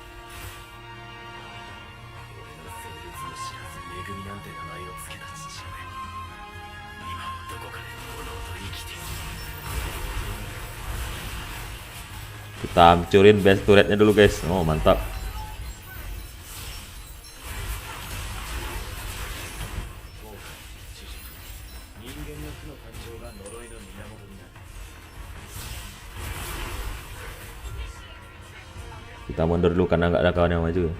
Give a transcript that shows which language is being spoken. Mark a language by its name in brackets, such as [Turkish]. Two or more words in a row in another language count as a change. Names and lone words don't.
[Japanese] 性別の知らず恵みなんて名前を付けた父親。今もどこかで堂々と生きている。 [Indonesian] Kita hancurin [English] base turretnya [Indonesian] dulu guys. Oh mantap. Kita mundur dulu karena nggak ada kawan yang maju.